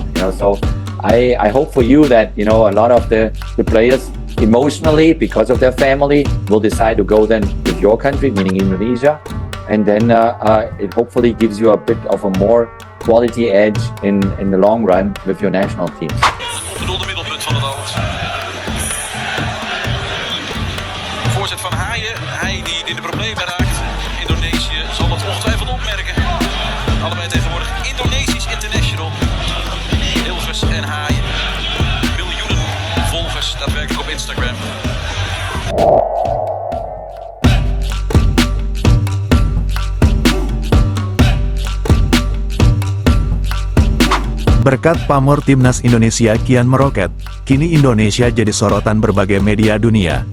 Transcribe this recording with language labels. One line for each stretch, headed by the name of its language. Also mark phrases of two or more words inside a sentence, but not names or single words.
English: You know, so I hope for you that, you know, a lot of the players emotionally, because of their family, will decide to go then with your country, meaning Indonesia. And then it hopefully gives you a bit of a more quality edge in the long run with your national teams.
Dutch: Onbedoelde middelpunt van het alles. Voorzet van Haaien. Haaien die in de problemen raakt. Indonesië zal dat ongetwijfeld opmerken. Allebei tegenwoordig Indonesisch international. Hilgers en Haaien. Miljoenen volgers daadwerkelijk op Instagram.
Indonesian: Berkat pamor timnas Indonesia kian meroket, kini Indonesia jadi sorotan berbagai media dunia.